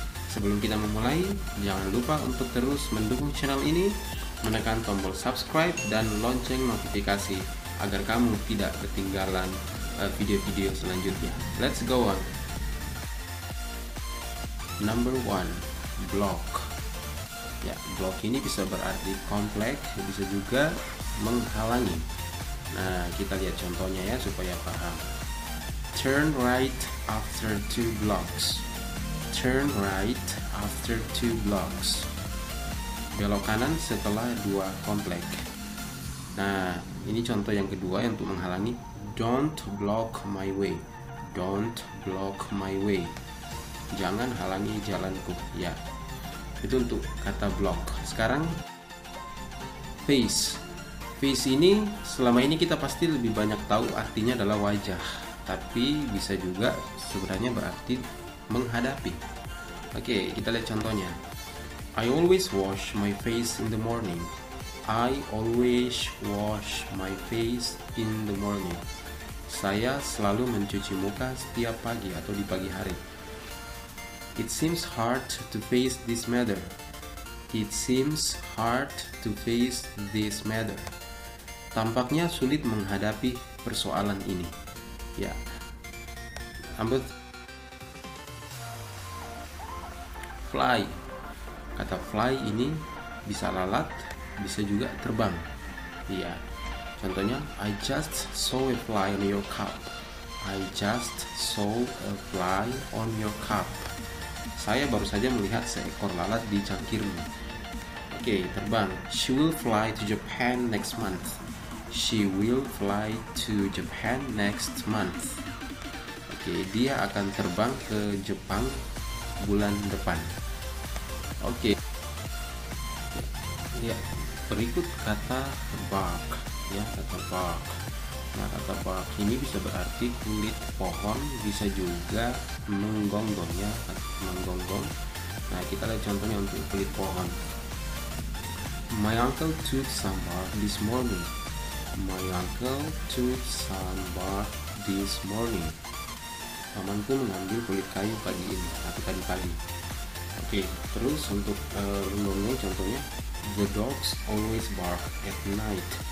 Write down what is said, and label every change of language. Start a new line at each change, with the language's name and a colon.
Indonesian: Sebelum kita memulai, jangan lupa untuk terus mendukung channel ini, menekan tombol subscribe dan lonceng notifikasi agar kamu tidak ketinggalan video-video selanjutnya.
English: Let's go on. Number 1,
Indonesian: block. Ya, block ini bisa berarti kompleks, bisa juga menghalangi. Nah, kita lihat contohnya ya supaya paham.
English: Turn right after 2 blocks. Turn right after 2 blocks.
Indonesian: Belok kanan setelah 2 komplek. Nah, ini contoh yang kedua yang untuk menghalangi.
English: Don't block my way. Don't block my way.
Indonesian: Jangan halangi jalanku. Ya, itu untuk kata block. Sekarang face. Face ini selama ini kita pasti lebih banyak tahu artinya adalah wajah, tapi bisa juga sebenarnya berarti menghadapi. Oke, kita lihat contohnya.
English: I always wash my face in the morning. I always wash my face in the morning.
Indonesian: Saya selalu mencuci muka setiap pagi atau di pagi hari.
English: It seems hard to face this matter. It seems hard to face this matter.
Indonesian: Tampaknya sulit menghadapi persoalan ini. Ya. Ambil fly. Kata fly ini bisa lalat, bisa juga terbang. Iya. Contohnya,
English: I just saw a fly on your cup. I just saw a fly on your cup.
Indonesian: Saya baru saja melihat seekor lalat di cangkirmu. Oke, terbang.
English: She will fly to Japan next month. She will fly to Japan next month.
Indonesian: Oke, dia akan terbang ke Jepang bulan depan. Oke. Ya, berikut kata bark. Ya, kata bark. Nah, kata bark ini bisa berarti kulit pohon, bisa juga menggonggong ya, menggonggong. Nah, kita lihat contohnya untuk kulit pohon. My uncle took some bark this morning. My uncle took some bark this morning. Pamanku mengambil kulit kayu pagi ini atau tadi pagi. Oke, terus untuk lembongnya contohnya,
English: the dogs always bark at night.